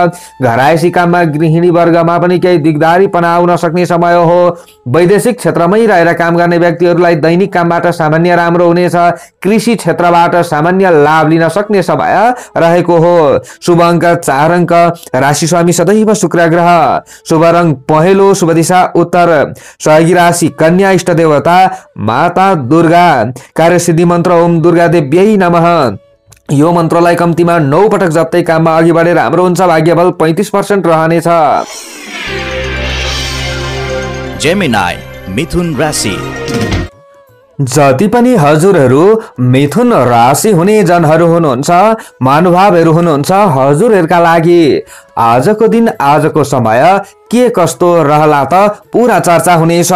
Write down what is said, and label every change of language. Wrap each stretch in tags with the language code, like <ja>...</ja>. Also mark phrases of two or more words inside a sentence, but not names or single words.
<ne>घरायसी काममा गृहिणी वर्गमा पनि केही दिगदारीपना आउन सक्ने समय हो। वैदेशिक क्षेत्रमै रहेर काम गर्ने व्यक्तिहरूलाई दैनिक कामबाट सामान्य राम्रो हुनेछ। कृषि क्षेत्रबाट सामान्य लाभ लिन सक्ने समय रहेको हो। शुभ अंक 4 अंक, राशि स्वामी सदैव शुक्र ग्रह, शुभ रंग पहेँलो, शुभ दिशा उत्तर, सहयोगी राशि कन्या, इष्ट देवता माता दुर्गा, कार्यसिद्धि मन्त्र</ne> <sa>ओम दुर्गा देव्यै नमः।</sa> <ne>यो मन्त्रलाई कम्तीमा 9 पटक जप्दै काममा अघि बढे राम्रो हुन्छ। भाग्यबल 35% रहनेछ। जेमिनाई मिथुन राशि। जति पनि हजुरहरू मिथुन राशि हुने जनहरू हुनुहुन्छ, महानुभावहरू हुनुहुन्छ, हजुरहरूका लागि आजको दिन आजको समय के कस्तो रहला त पूरा चर्चा हुनेछ।</ne>